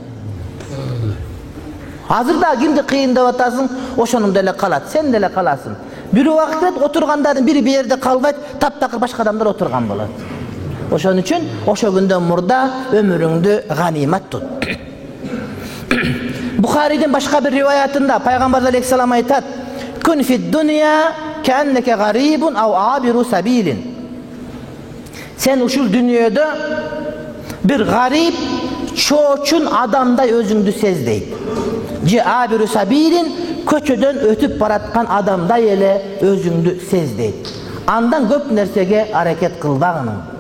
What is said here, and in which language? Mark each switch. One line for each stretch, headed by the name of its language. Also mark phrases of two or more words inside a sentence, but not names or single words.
Kyrgyz: Азыр да кимди кыйын деп атасың, ошонун деле калат, сен деле каласың. Бир убакыт отургандардын бири бир жерде калбайт, таптакыр башка адамдар отурган болот. Ошон үчүн ошо күндөн мурда өмүрүңдү ганимат тут. Бухаридин башка бир риваятында пайгамбар алейхиссалам айтат:
Arabic: "كن في الدنيا كأنك غريب أو عابر سبيل."
Kyrgyz: Сен ушул дүйнөдө бир гарип, чоочун адамдай өзүңдү сез дейт. Же
Arabic: عابر سبيل,
Kyrgyz: көчөдөн өтүп бараткан адамдай эле өзүңдү сез дейт. Андан көп нерсеге аракет кылбагың.